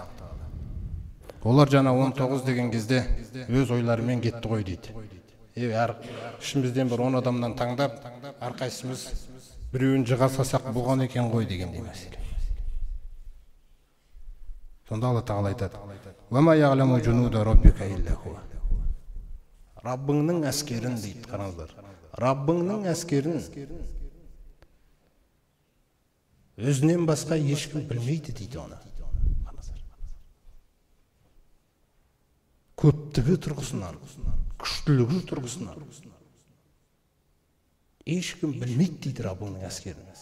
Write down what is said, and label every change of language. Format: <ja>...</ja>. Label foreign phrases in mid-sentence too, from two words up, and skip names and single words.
<kk>Олар жаңа 19 деген кезде өз ойларымен кетті ғой дейді. Ішімізден бір 10 адамнан таңдап, әрқайсымыз біреуін жыға салсақ болған екен ғой дегендей мәселе. Сонда Алла тағала айтады:</kk> <ar>"وما يعلم جنود ربك إلا هو".</ar> <kk>Раббыңның әскерін дейді, қараңыздар. Раббыңның әскерін өзінен басқа ешкім білмейді дейді оны. Көптігі тұрғысынан, күштілігі тұрғысынан ешкім білмейді дейді Раббыңның әскерін.</kk>